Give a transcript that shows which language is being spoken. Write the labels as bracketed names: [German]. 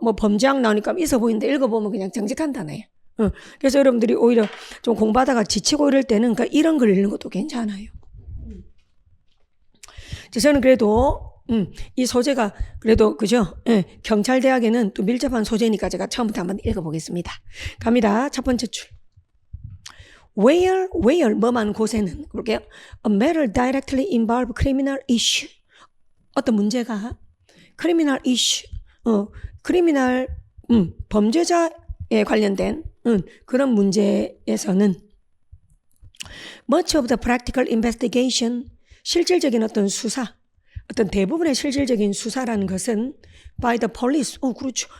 [Korean] 뭐 범죄학 나오니까 있어 보이는데 읽어보면 그냥 정직한 단어예요. 그래서 여러분들이 오히려 좀 공부하다가 지치고 이럴 때는 그러니까 이런 걸 읽는 것도 괜찮아요. 저는 그래도 이 소재가 그래도 그죠? 예, 경찰대학에는 또 밀접한 소재니까 제가 처음부터 한번 읽어보겠습니다. 갑니다. 첫 번째 줄. [English] Where [Korean] 뭐만 곳에는 볼게요. [English] A matter directly involve criminal issue. [Korean] 어떤 문제가 criminal issue, criminal 범죄자에 관련된 그런 문제에서는 [English] much of the practical investigation, [Korean] 실질적인 어떤 수사, 어떤 대부분의 실질적인 수사라는 것은 [English] by the police, [Korean] 그렇죠.